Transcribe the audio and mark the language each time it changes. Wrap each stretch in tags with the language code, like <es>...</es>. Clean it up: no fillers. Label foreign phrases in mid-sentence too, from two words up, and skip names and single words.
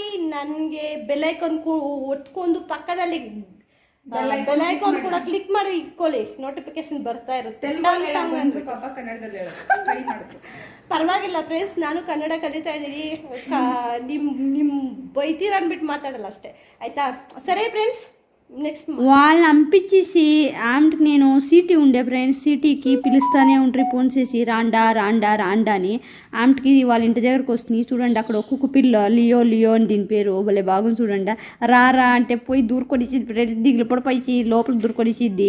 <kn>ನನಗೆ</kn> <en>bell icon</en> <kn>ಒತ್ಕೊಂಡು ಪಕ್ಕದಲ್ಲಿ</kn> <en>bell icon</en> <kn>ಕೂಡ ಕ್ಲಿಕ್ ಮಾಡಿ ಇಟ್ಕೊಳ್ಳಿ, ನೋಟಿಫಿಕೇಶನ್ ಬರ್ತಾ ಇರುತ್ತೆ. ಪರವಾಗಿಲ್ಲ ಫ್ರೆಂಡ್ಸ್, ನಾನು ಕನ್ನಡ ಕಲಿತಾ ಇದ್ದೀನಿ. ನಿಮ್ ಬೈತೀರ ಅಂದ್ಬಿಟ್ಟು ಮಾತಾಡಲ್ಲ ಅಷ್ಟೇ, ಆಯ್ತಾ?</kn> <te>సరే ఫ్రెండ్స్. నెక్స్ట్ వాళ్ళని పంపించేసి ఆమెకి నేను సిటీ ఉండే ఫ్రెండ్స్, సిటీకి పిలుస్తానే ఉంటారు ఫోన్ చేసి రాండా రాండా రాండా అని. ఆమెకి వాళ్ళ ఇంటి దగ్గరకు వస్తుంది. చూడండి అక్కడ ఒక్కొక్క పిల్ల లియో అని దీని పేరు, భలే బాగుంది చూడండి. రా అంటే పోయి దూరుకొనిచ్చిద్ది ఫ్రెండ్స్, దిగులు పడిపోయి లోపల దూరుకొనిచ్చిద్ది.</te>